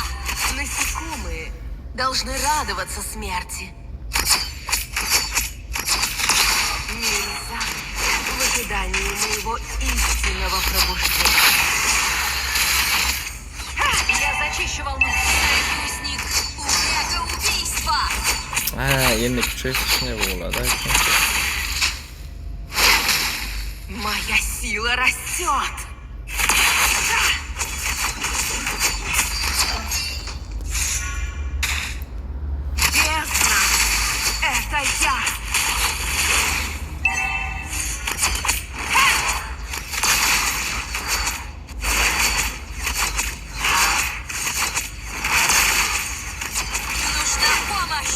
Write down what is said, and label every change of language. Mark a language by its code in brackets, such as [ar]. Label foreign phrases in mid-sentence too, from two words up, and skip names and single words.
[ru] Насекомые должны радоваться смерти. Мир замер в ожидании моего истинного пробуждения. Я зачищу волну. Союзник. Убега убийства. [uz] Endi kuchaytirishni bo'ladi. [ru] Моя сила растет. Бездна. Это я. Нужна помощь.